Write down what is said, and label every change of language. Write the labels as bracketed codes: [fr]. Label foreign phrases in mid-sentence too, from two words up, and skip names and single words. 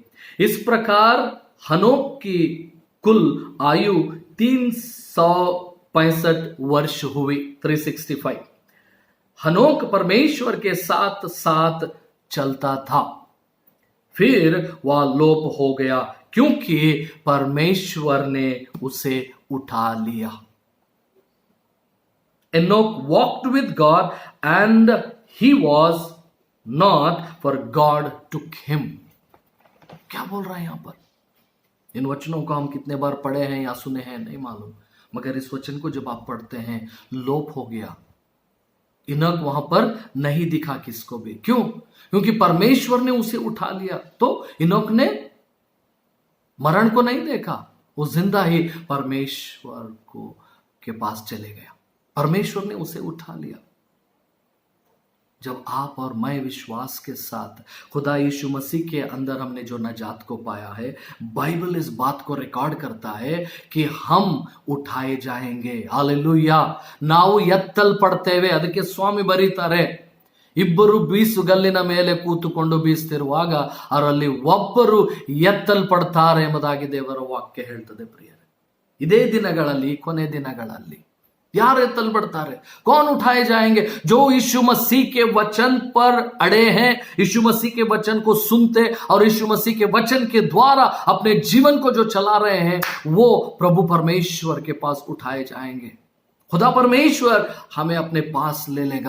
[hi] इस प्रकार हनोक की कुल आयु 365 वर्ष हुई, 365। हनोक परमेश्वर के साथ साथ चलता था, फिर वह लोप हो गया क्योंकि परमेश्वर ने उसे उठा लिया। [en] Enoch walked with God and he was not, for God took him. [hi] क्या बोल रहा है यहां पर? इन वचनों को हम कितने बार पढ़े हैं या सुने हैं नहीं मालूम, मगर इस वचन को जब आप पढ़ते हैं, लोप हो गया। इनोक वहां पर नहीं दिखा किसको भी। क्यों? क्योंकि परमेश्वर ने उसे उठा लिया। तो इनोक ने मरण को नहीं देखा, वो जिंदा ही परमेश्वर को के पास चले गया। परमेश्वर ने उसे उठा लिया। जब आप और मैं विश्वास के साथ खुदा यीशु मसीह के अंदर हमने जो नजात को पाया है, बाइबल इस बात को रिकॉर्ड करता है कि हम उठाए जाएंगे। हालेलुया। [kn] ನಾವು ಎತ್ತಲ್ಪಡ್ತೇವೆ, ಅದಕ್ಕೆ ಸ್ವಾಮಿ ಬರೀತಾರೆ, ಇಬ್ಬರು ಬೀಸುಗಲ್ಲಿನ ಮೇಲೆ ಕೂತುಕೊಂಡು ಬೀಸ್ತಿರುವಾಗ ಅವರಲ್ಲಿ ಒಬ್ಬರು ಎತ್ತಲ್ಪಡ್ತಾರೆ ಎಂಬುದಾಗಿ ದೇವರ ವಾಕ್ಯ ಹೇಳ್ತದೆ ಪ್ರಿಯರೇ। ಇದೇ ದಿನಗಳಲ್ಲಿ, ಕೊನೆ ದಿನಗಳಲ್ಲಿ यार तल बढ़ता रहे। [hi] कौन उठाए जाएंगे? जो यीशु मसीह के वचन पर अड़े हैं, यीशु मसीह के वचन को सुनते और यीशु मसीह के वचन के द्वारा अपने जीवन को जो चला रहे हैं, वो प्रभु परमेश्वर के पास उठाए जाएंगे। खुदा परमेश्वर हमें अपने पास ले लेगा।